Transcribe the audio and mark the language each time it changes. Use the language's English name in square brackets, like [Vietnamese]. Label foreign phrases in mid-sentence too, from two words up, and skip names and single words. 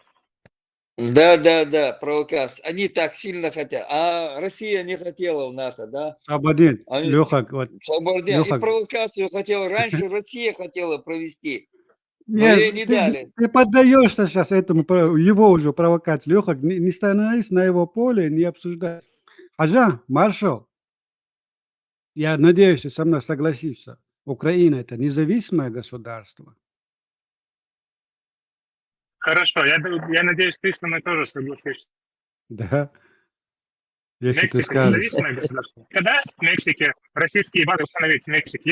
[Russian] Да, провокация. Они так сильно хотят. А Россия не хотела в НАТО, да? Свободен, Они- Леха, вот. Свободен. Леха. И провокацию хотела. Раньше Россия хотела провести. Но Нет, ей не дали. ты поддаешься сейчас этому, его уже провокации. Леха, не становись на его поле, не обсуждай. Ажа, маршал, я надеюсь, ты со мной согласишься. Украина – это независимое государство. Хорошо, я надеюсь, ты со мной тоже согласишься. Да. Если ты Мексика скажешь. независимое государство. Когда в Мексике российские базы установить в Мексике?